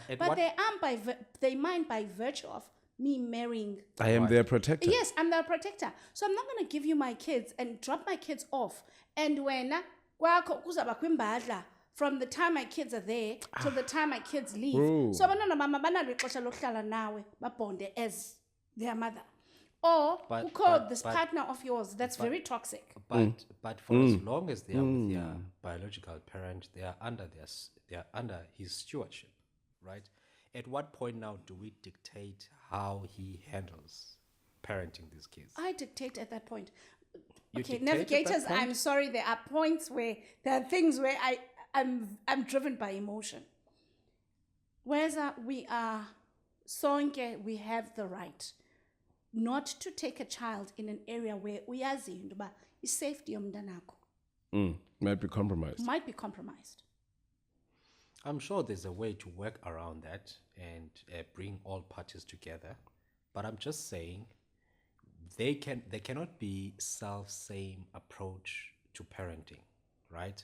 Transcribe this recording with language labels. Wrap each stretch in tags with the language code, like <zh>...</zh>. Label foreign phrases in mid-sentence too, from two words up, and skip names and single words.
<en>they mine by virtue of me marrying. I am their protector. Yes, I'm their protector. So I'm not going to give you my kids and drop my kids off. And when from the time my kids are there till the time my kids leave. Bro.</en> <xh>So abantwana mama banalo ixesha lokuhlala nawe babonde</xh> <en>as their mother. Or who called this partner of yours that's very toxic. But for as long as they are with their biological parent, they are under his stewardship, right? At what point now do we dictate how he handles parenting these kids? I dictate at that point. You Okay, dictate at that navigators, point? I'm sorry, there are points where there are things where I'm driven by emotion. Whereas we are sonke, we have the right not to take a child in an area where</en> <xh>uyazi into uba isafety yomntanakho</xh> <en>Might be compromised. might be compromised. I'm sure there's a way to work around that and bring all parties together. But I'm just saying there cannot be self-same approach to parenting, right?</en>